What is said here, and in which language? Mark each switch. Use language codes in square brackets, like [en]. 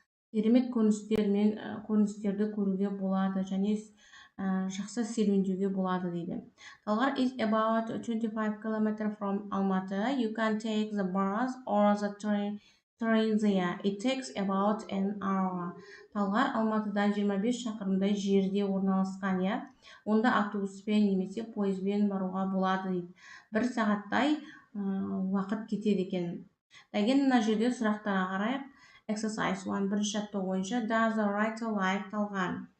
[kk] Керемет көріністерді көруге болады және жақсы серуендеуге болады дейді. [en] Талғар is about 25 km from Almaty. You can take the bus or the train there. It takes about an hour. [kk] Талғар Алматыдан 25 шақырымдай жерде орналасқан, Онда автобуспен немесе пойызбен баруға болады дейді. 1 сағаттай уақыт кетеді екен. Деген мына жерде сұрақтарға қарайық. [en] Exercise 1 [kk] бірінші жаттығу бойынша [en] Does the writer like Талғар?